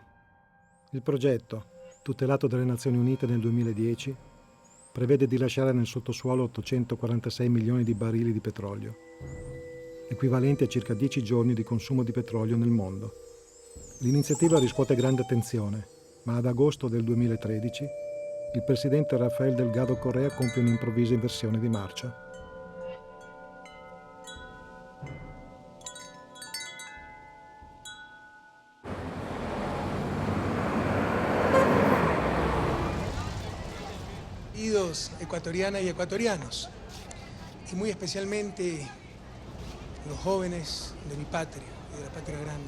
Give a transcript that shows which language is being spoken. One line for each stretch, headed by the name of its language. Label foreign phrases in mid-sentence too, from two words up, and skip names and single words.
Italian: Il progetto, tutelato dalle Nazioni Unite nel 2010, prevede di lasciare nel sottosuolo 846 milioni di barili di petrolio, equivalenti a circa 10 giorni di consumo di petrolio nel mondo. L'iniziativa riscuote grande attenzione, ma ad agosto del 2013 il presidente Rafael Delgado Correa compie un'improvvisa inversione di marcia.
Spanish: Queridos ecuatorianas y ecuatorianos, y muy especialmente los jóvenes de mi patria y de la patria grande.